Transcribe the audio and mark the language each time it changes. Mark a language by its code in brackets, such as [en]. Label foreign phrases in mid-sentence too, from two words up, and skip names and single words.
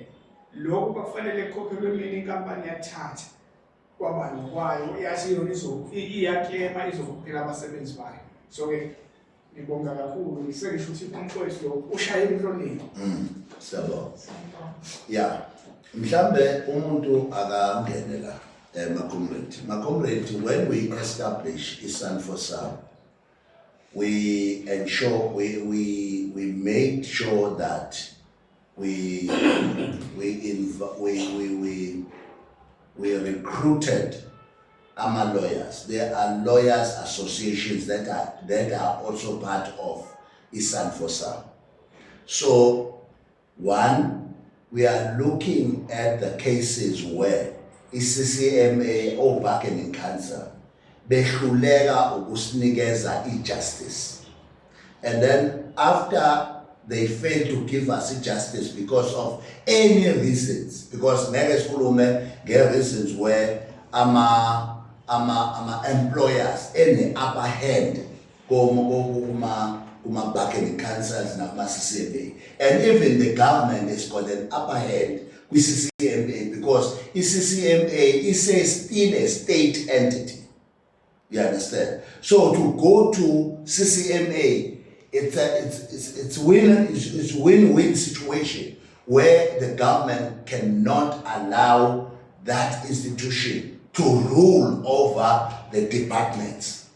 [zu] Lokho kwafanele kukhokhelwe mina inkampani yathatha kwabani kwayo yathi yona iyaklema izokhokhela abasebenzi bayo. So ke ngibonga kakhulu sengisho ukuthi umfowethu lo ushaye emhlonini. Siyabonga. Yeah. Mhlambe umuntu akangene la comrade, [en] when we establish iSANFOSA, we ensure we made sure that we recruited our lawyers. There are lawyers associations that are also part of iSANFOSA. So one, we are looking at the cases where iCCMA or bargaining council [zu] behluleka ukusinikeza [en] justice, and then after they fail to give us justice because of any reasons, because [zu] ngeke sikhulume [en] nge-reasons where ama employers any upper hand [zu] kuma [en] bargaining councils [zu] nakuma CCMA, [en] and even the government has got an upper hand with CCMA because CCMA is still a state entity. You understand? So to go to CCMA, it's win-win situation where the government cannot allow that institution to rule over the departments.